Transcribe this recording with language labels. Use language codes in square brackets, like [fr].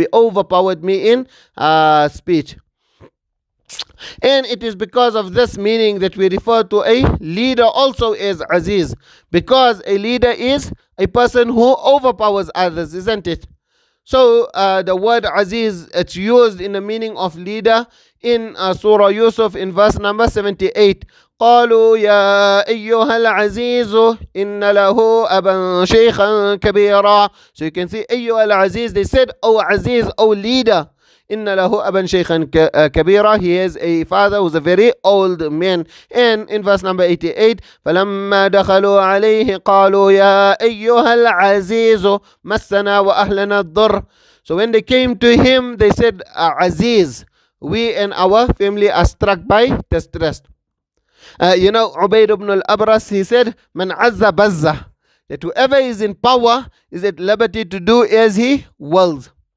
[en] He overpowered me in speech. And it is because of this meaning that we refer to a leader also as Azīz, because a leader is a person who overpowers others, isn't it? So the word Azīz, it's used in the meaning of leader in Surah Yusuf in verse number 78. [ar] قالوا يا أيها العزيز إن له أبا شيخا كبيرا. [en] So you can see أيها العزيز, they said, oh Azīz, oh leader. [ar] إن له أبا شيخا كبيرا. [en] He has a father who's a very old man. [ar] And in verse number 88, فلما دخلوا عليه قالوا يا أيها العزيز مسنا وأهلنا الضر. [en] So when they came to him, they said, Azīz, we and our family are struck by distress. Ubayd ibn al-Abras, he said, Man azza bazza, that whoever is in power is at liberty to do as he wills.